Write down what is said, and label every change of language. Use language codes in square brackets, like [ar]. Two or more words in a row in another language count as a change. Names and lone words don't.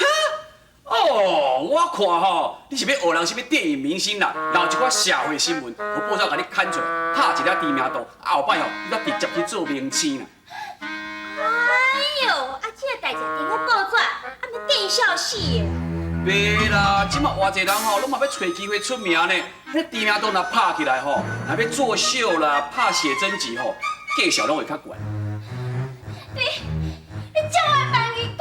[nan] 哦，我看吼，你是要学人什么电影明星啦，然后一寡社会新闻，互报纸甲你刊出来，拍一个知名度，后摆吼，你才直接去做明星啦。哎呦，这个代志顶个报纸，要见笑死的。袂啦，即马偌济人吼，拢嘛要找机会出名呢。迄知名度若拍起来吼，若要作秀啦、拍写真集吼，价钱拢会较悬。你叫我的房